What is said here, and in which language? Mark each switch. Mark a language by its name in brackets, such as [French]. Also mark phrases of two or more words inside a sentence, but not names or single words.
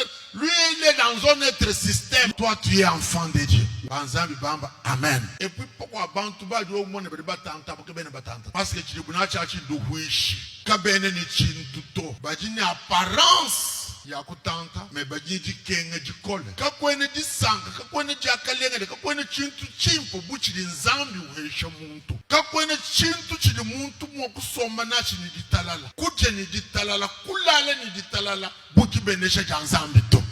[French] Lui, il est dans un autre système. Toi, tu es enfant de Dieu. Amen. Et puis, pourquoi parce que tu dis apparence. [Luba-Lulua] Yakutanta me bajiji kenge jikole kakwene disanga kakwene jakalenga kakwene chintu chimpo buchiri nzambi uhesha muntu kakwene chintu chiri muntu mwokusoma nachi ni ditalala kuje ni ditalala kulale ni ditalala buki benesha janzambi